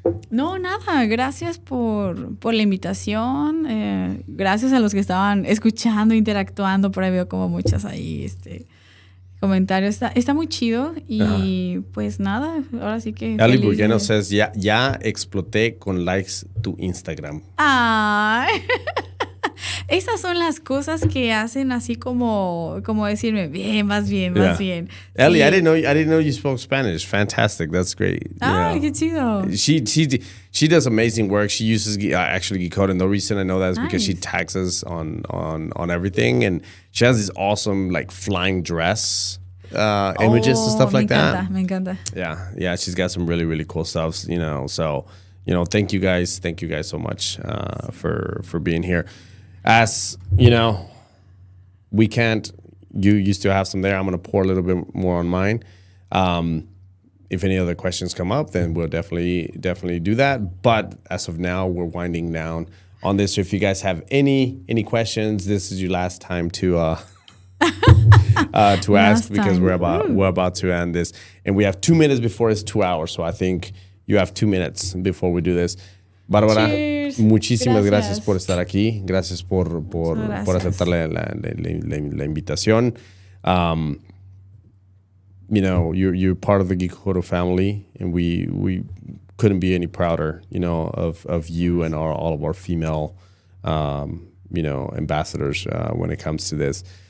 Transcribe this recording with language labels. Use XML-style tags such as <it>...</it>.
<es>No, nada, gracias por la invitación, gracias a los que estaban escuchando, interactuando, por ahí veo como muchas ahí, comentarios, está muy chido y pues nada, ahora sí que</es> <en>Ali</en> <es>feliz</es> <en>Burgueno</en> <es>de... says, ya exploté con likes tu Instagram. Ay. Esas son las cosas que hacen así como decirme, bien, más bien, más bien.</es> <en>Ellie,</en> <es>Sí.</es> <en>I didn't know you spoke Spanish. Fantastic. That's great.</en> <es>Ay, qué chido.</es> <en>She does amazing work. She uses actually Geekcode, and the reason I know that is because she Nice. tags us on everything, and she has these awesome like flying dress images and stuff like that.</en> <es>Me encanta.</es> <en>Yeah, she's got some really really cool stuff. So thank you guys so much for being here. As we can't. You still have some there. I'm gonna pour a little bit more on mine. If any other questions come up, then we'll definitely do that. But as of now, we're winding down on this. So if you guys have any questions, this is your last time to ask because we're about to end this, and we have 2 minutes before it's 2 hours. So I think you have 2 minutes before we do this.</en> <es>Bárbara, muchísimas gracias por estar aquí. Gracias por aceptar la invitación.</es> <en>You're part of the Geekcode family, and we couldn't be any prouder, of you and all of our female, ambassadors when it comes to this.</en>